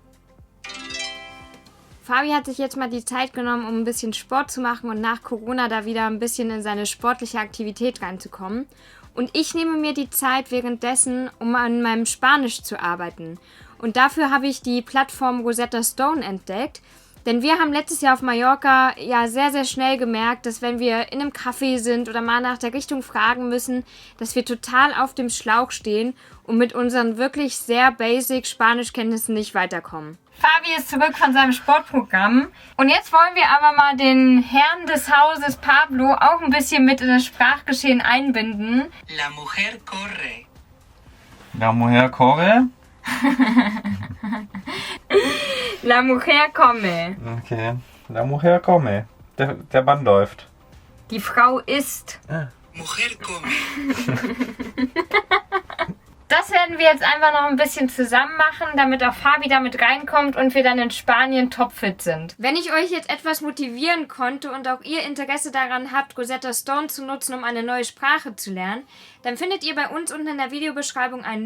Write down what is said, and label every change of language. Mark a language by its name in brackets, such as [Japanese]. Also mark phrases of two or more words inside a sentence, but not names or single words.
[German] Fabi hat sich jetzt mal die Zeit genommen, um ein bisschen Sport zu machen und nach Corona da wieder ein bisschen in seine sportliche Aktivität reinzukommen. Und ich nehme mir die Zeit währenddessen, um an meinem Spanisch zu arbeiten. Und dafür habe ich die Plattform Rosetta Stone entdeckt. Denn wir haben letztes Jahr auf Mallorca ja sehr, sehr schnell gemerkt, dass wenn wir in einem Café sind oder mal nach der Richtung fragen müssen, dass wir total auf dem Schlauch stehen und mit unseren wirklich sehr basic Spanischkenntnissen nicht weiterkommen. Fabi ist zurück von seinem Sportprogramm und jetzt wollen wir aber mal den Herrn des Hauses Pablo auch ein bisschen mit in das Sprachgeschehen einbinden. [Spanish] La mujer corre. La mujer corre? La mujer come. Okay. La mujer come. [German] Der Mann läuft. Die Frau isst. [Spanish] Mujer come. [German] Das werden wir jetzt einfach noch ein bisschen zusammen machen, damit auch Fabi damit reinkommt und wir dann in Spanien topfit sind. Wenn ich euch jetzt etwas motivieren konnte und auch ihr Interesse daran habt, Rosetta Stone zu nutzen, um eine neue Sprache zu lernen, dann findet ihr bei uns unten in der Videobeschreibung einen Link.